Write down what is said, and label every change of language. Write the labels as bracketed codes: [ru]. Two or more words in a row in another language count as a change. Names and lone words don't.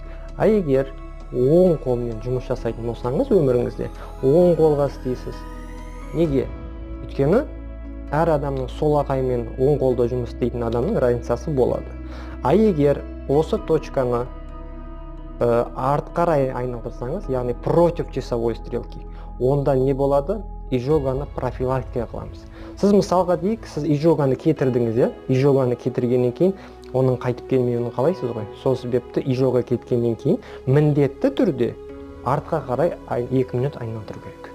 [kk] Егер оң қолмен жұмыс жасайтын болсаңыз өміріңізде, оң қолға істейсіз. Неге? Өйткені әр адамның солақай мен оң қолда жұмыс істейтін адамның разницасы болады. Егер осы точканы артқа қарай айналдырсаңыз, яғни [ru] против часовой стрелки, [kk] онда не болады? Изжоганы профилактика қыламыз. Сіз мысалға дейік, сіз изжоганы кетірдіңіз, изжоганы кетіргеннен кейін оның қайтып келмеуін қалайсыз ғой. Сол себепті изжога кеткеннен кейін міндетті түрде артқа қарай 2 минут айналдыру керек.